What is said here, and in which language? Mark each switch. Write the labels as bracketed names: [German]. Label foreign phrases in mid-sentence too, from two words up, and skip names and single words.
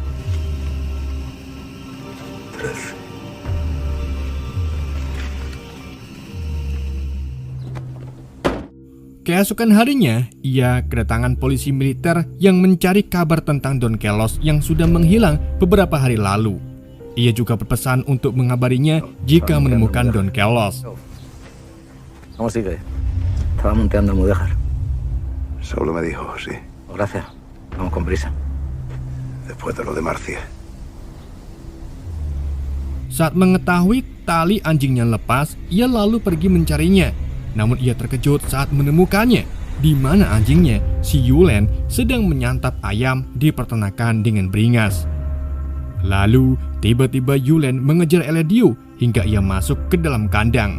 [Indonesian] Keesokan harinya, ia kedatangan polisi militer yang mencari kabar tentang Don Carlos yang sudah menghilang beberapa hari lalu. Ia juga berpesan untuk mengabarinya jika menemukan Don Carlos. [Spanish] ¿Cómo sigue? Estaba monteando el mudéjar. Saulo me dijo, sí. Gracias. Vamos con prisa. Después de lo de Marcia. [Indonesian] Saat mengetahui tali anjingnya lepas, ia lalu pergi mencarinya. Namun ia terkejut saat menemukannya, di mana anjingnya, si Yulen, sedang menyantap ayam di peternakan dengan beringas. Lalu, tiba-tiba Yulen mengejar Eladio hingga ia masuk ke dalam kandang.